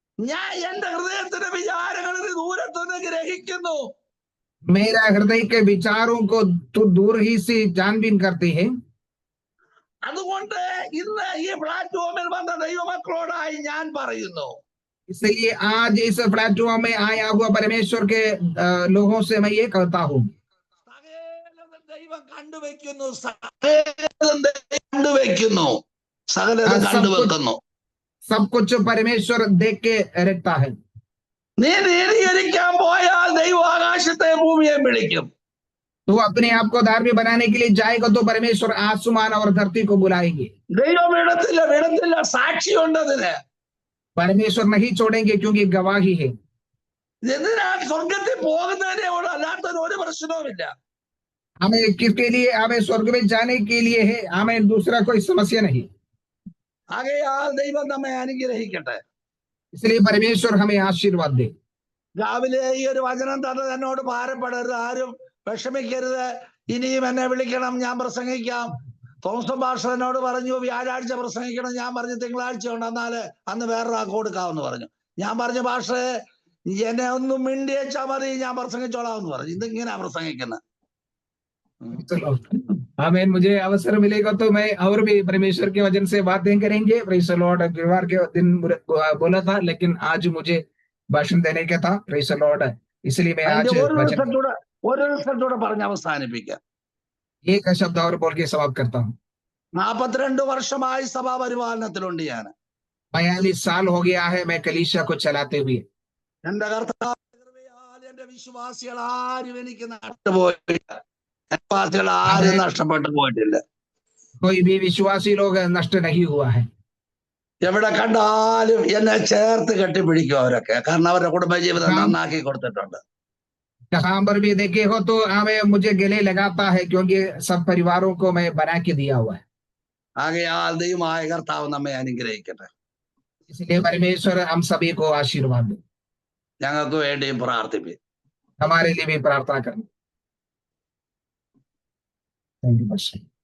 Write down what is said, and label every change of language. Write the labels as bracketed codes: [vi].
[ml] ഞാൻ എന്റെ ഹൃദയത്തിന്റെ വിചാരങ്ങൾ ദൂരത്തുനിന്ന് ഗ്രഹിക്കുന്നു. [hi] मेरा हृदय के विचारों को तो दूर ही से जानबीन करते हैं। [ml] അതുകൊണ്ട് ഇന്ന് ഈ പ്ലാറ്റ്ഫോമിൽ വന്ന ദൈവമക്കളോടായി ഞാൻ പറയുന്നു, [hi] इसलिए आज इस प्लेटफॉर्म में आया हुआ परमेश्वर के लोगों से मैं ये कहता हूँ, [ml] സകലതും ദൈവം കണ്ടുവെക്കുന്നു, സകലതും ദൈവം കണ്ടുവെക്കുന്നു, സകലതും കണ്ടുവെക്കുന്നു. [hi] सब कुछ परमेश्वर देख के रखता है। [ml] നീ നീതീകരിക്കാൻ പോയാൽ ദൈവം ആകാശത്തെ ഭൂമിയെ വിളിക്കും. [hi] तो अपने आप को धार्मिक बनाने के लिए जाएगा तो परमेश्वर आसमान और धरती को बुलाएंगे। [ml] ദൈവം വിടത്തില്ല, സാക്ഷിയുണ്ടതിന്. [hi] परमेश्वर नहीं छोड़ेंगे क्योंकि गवाही है। [ml] എന്തിനാ സ്വർഗത്തിൽ പോകുന്നതിനെ അല്ലാത്തൊരു ഒരു പ്രശ്നവുമില്ല. [hi] हमें किसके लिए, हमें स्वर्ग में जाने के लिए है, हमें दूसरा कोई समस्या नहीं। [ml] ആകയാൽ ദൈവം നമ്മെ അനുഗ്രഹിക്കട്ടെ. [hi] इसलिए परमेश्वर हमें आशीर्वाद दे। [ml] രാവിലെ ഈ ഒരു വചനം തന്നത് എന്നോട് ഭാരപ്പെടരുത്, ആരും വിഷമിക്കരുത്. ഇനിയും എന്നെ വിളിക്കണം, ഞാൻ പ്രസംഗിക്കാം. തോമസ് ഭാഷ എന്നോട് പറഞ്ഞു വ്യാഴാഴ്ച പ്രസംഗിക്കണം. ഞാൻ പറഞ്ഞു തിങ്കളാഴ്ച ഉണ്ട്, എന്നാല് അന്ന് വേറൊരാൾക്ക് കൊടുക്കാമെന്ന് പറഞ്ഞു. ഞാൻ പറഞ്ഞു ഭാഷേ എന്നെ ഒന്നും മിണ്ടിയേച്ചാ മതി, ഞാൻ പ്രസംഗിച്ചോളാം എന്ന് പറഞ്ഞു. ഇതിങ്ങനെ പ്രസംഗിക്കുന്നത്. [hi] आमीन। मुझे अवसर मिलेगा तो मैं और भी परमेश्वर के वचन से बातें करेंगे। [en] Praise the lord. [hi] गुरुवार के दिन बोला था, लेकिन आज मुझे भाषण देने का था। [en] Praise the lord. [hi] इसलिए मैं आज [ml] അതിന്റെ [hi] वचन [ml] ഒരു റിസൾട്ടൂടെ പറഞ്ഞ് അവസാനിപ്പിക്കാം. [hi] एक शब्द और बोल के समाप्त करता हूँ। [ml] 42 വർഷമായി സഭാ പരിപാലനത്തിലുണ്ട് ഞാൻ. [hi] 42 साल हो गया है मैं कलीसिया को चलाते हुए। [ml] എന്റെ കർത്താവിനാൽ എന്റെ വിശ്വാസികൾ ആരും എനിക്ക് നഷ്ടപോയിട്ടില്ല. വിശ്വാസികൾ ആരും നഷ്ടപ്പെട്ടു പോയിട്ടില്ല. [hi] कोई भी विश्वासी लोग नष्ट नहीं हुआ है। [ml] എവിടെ കണ്ടാലും എന്നെ ചേർത്ത് കെട്ടിപ്പിടിക്കും അവരൊക്കെ, കാരണം അവരുടെ കുടുംബജീവിതം നന്നാക്കി കൊടുത്തിട്ടുണ്ട്. [hi] जहां पर भी देखे हो तो हमें मुझे गले लगाता है, क्योंकि सब परिवारों को मैं बना के दिया हुआ है। [ml] ആകയാൽ ദൈവമായ കർത്താവ് നമ്മെ അനുഗ്രഹിക്കട്ടെ. [hi] इसलिए परमेश्वर हम सभी को आशीर्वाद दे। [ml] ഞങ്ങൾക്ക് വേണ്ടിയും പ്രാർത്ഥിപ്പിക്കും. [hi] हमारे लिए भी प्रार्थना करना। [en] Thank you pastor.